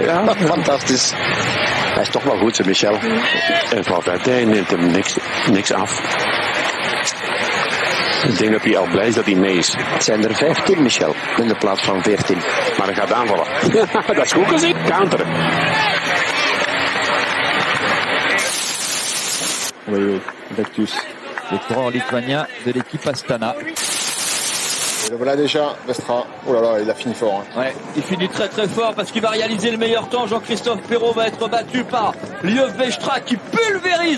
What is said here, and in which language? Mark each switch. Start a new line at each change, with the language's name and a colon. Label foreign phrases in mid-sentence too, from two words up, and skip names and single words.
Dutch: Ja, fantastisch. Hij is toch wel goed, Michel. En valt hij neemt hem niks af. Ik denk dat hij al blij is dat hij mee is. Het zijn er 15, Michel, in de plaats van 14. Maar hij gaat aanvallen. Dat is goed gezien. Counteren.
French: Oui, Vectus, le coureur lituanien de l'équipe Astana. Et le voilà déjà, Vestra. Oh là là, il a fini fort. Hein. Ouais, il finit très fort parce qu'il va réaliser le meilleur temps. Jean-Christophe Perrault va être battu par Lieuv Vestra qui pulvérise.